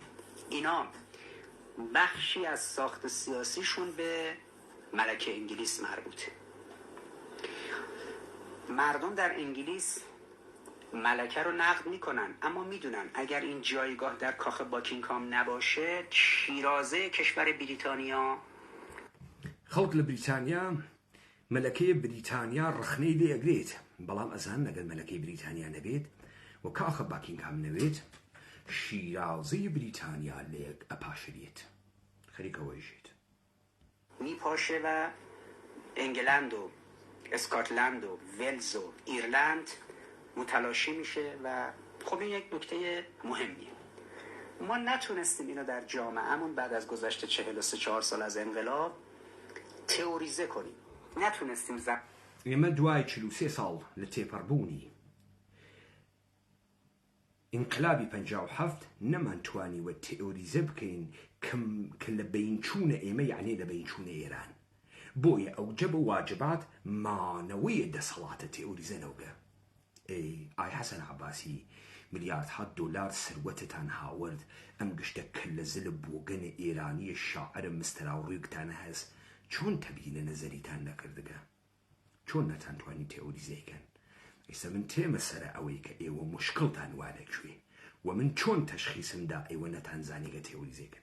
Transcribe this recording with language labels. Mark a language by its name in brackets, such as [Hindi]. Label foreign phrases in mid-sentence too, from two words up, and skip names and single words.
[Persian] اینا بخشی از ساخت سیاسیشون به ملکه انگلیس مربوطه. مردم در انگلیس ملکه رو نقد میکنن اما میدونن اگر این جایگاه در کاخ باکینگهام نباشه شیرازه کشور بریتانیا [Central Kurdish] خەڵک لە بریتانیا مەلەکەی بریتانیا ڕخنەی لێ ئەگرێت بەڵام ئەزان لەگەڵ مەلەکەی بریتانیا نەبێت و کاخە باکینگهام نەوێت شیرازەی بریتانیا لێک ئەپاشرێت خەریکەوەیژێت [Persian] میپاشه و انگلند و اسکاتلند و ولز و ایرلند متلاشی میشه و خب این یک نکته مهمیه. ما نتونستیم اینو در جامعهمون بعد از گذشت 43-4 سال از انقلاب تئوریزه کنیم. نتونستیم [Central Kurdish] ئێمە دوای 43 ساڵ لە تێپەڕبوونی ئینقلابی 57 نەمانتوانیوە تئۆریزە بکەین کە لە بینچوونە ئێمە یعنی لە بینچوونە ئێران بۆیە ئەوجە بە واجبات مانەوەیە دەسەڵاتە تئۆریزەنەوەگە ئای حەسەن عەباسی ملیاردها دۆلار سەروەتتان هاوەرد ئەم گشتە کە لە زلە بۆگەنە ئێرانیە شاعرە مستەراوڕوویەکتانە هەست چۆن تەبیینە نەزەریتان نەکردگە چۆن نەتانتوانی تئۆریزەیکەن ئێستا من تێمە سەرە ئەوەی کە ئێوە مشکڵتان وانەکوێ و من چۆن تەشخیصمدا ئێوە نەتانزانیگە تێوریزێکن.